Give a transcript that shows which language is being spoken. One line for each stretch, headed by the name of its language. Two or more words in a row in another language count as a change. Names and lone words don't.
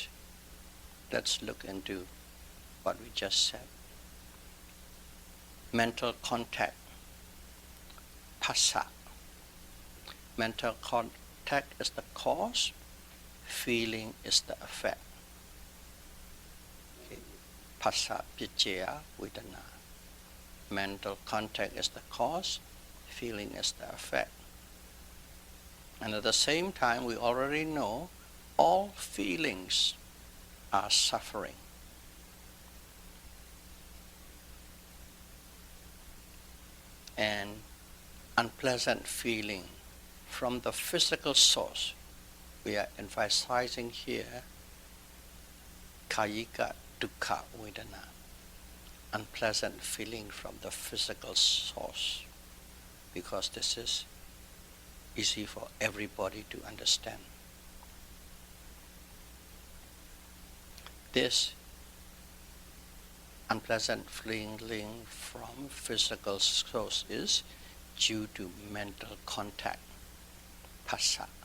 English: Let's look into what we just said. Mental contact, phassa. Mental contact is the cause, feeling is the effect. Okay.
Pali: Phassa picchaya vedana.
English: Mental contact is the cause, feeling is the effect. And at the same time, we already know all feelings are suffering. And unpleasant feeling from the physical source, we are emphasizing here
Pali: kayika dukkha vedana,
English: unpleasant feeling from the physical source, because this is easy for everybody to understand. This unpleasant feeling from physical source is due to mental contact, phassa.